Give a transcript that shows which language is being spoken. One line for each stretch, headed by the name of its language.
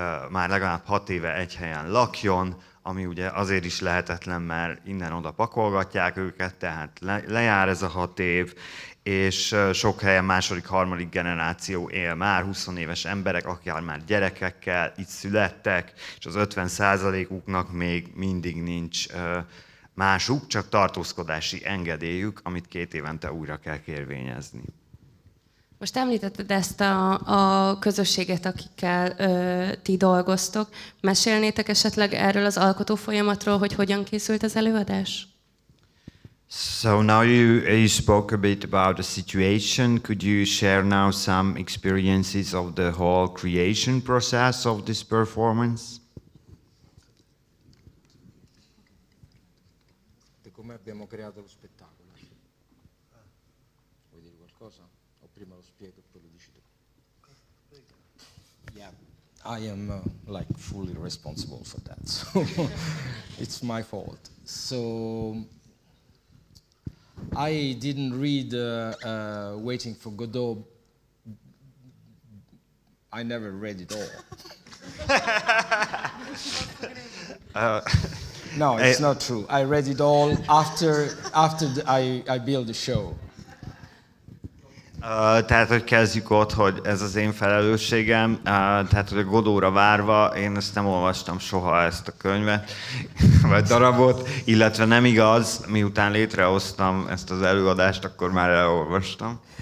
Hungarian: már legalább 6 éve egy helyen lakjon, ami ugye azért is lehetetlen, mert innen-oda pakolgatják őket, tehát lejár ez a 6 év, és sok helyen második, harmadik generáció él már, 20 éves emberek, akár már gyerekekkel, itt születtek, és az 50%-uknak még mindig nincs másuk, csak tartózkodási engedélyük, amit 2 évente újra kell kérvényezni. Most említetted ezt a közösséget, akikkel ti dolgoztok. Mesélnétek esetleg erről az alkotó folyamatról, hogy hogyan készült az előadás?
English: So now you spoke a bit about the situation. Could you share now some experiences of the whole creation process of this performance?
Italian: Come abbiamo creato lo spettacolo? Vuoi dire qualcosa? O prima lo spiego e poi lo dici tu?
English: Yeah, I am like fully responsible for that, so it's my fault. So I didn't read Waiting for Godot. I never read it all. No, it's not true. I read it all after I built the show.
Hungarian: Tehát, hogy kezdjük ott, hogy ez az én felelősségem, tehát, hogy a Godóra várva, én ezt nem olvastam soha, ezt a könyvet, vagy darabot, illetve nem igaz, miután létrehoztam ezt az előadást, akkor már elolvastam.